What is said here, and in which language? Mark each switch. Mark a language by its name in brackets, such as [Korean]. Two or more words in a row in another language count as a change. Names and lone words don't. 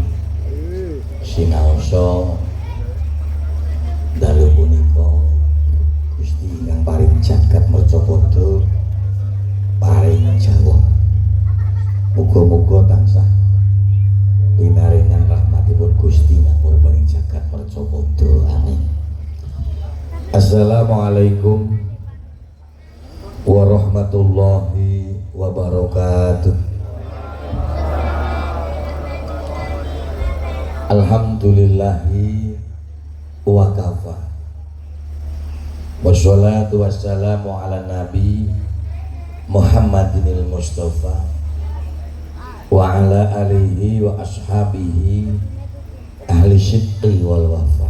[Javanese] Sinaosa dalu punika Gusti ingkang paring jagat mercapada paring jawab. Muga-muga tansah pinaringan rahmatipun Gusti ngapur paring jagat mercapada. Amin. [Arabic] السلام عليكم ورحمة الله وبركاته. الحمد لله وكفى. والصلاة والسلام على النبي محمد المصطفى وعلى آله وأصحابه أهل الصدق والوفاء.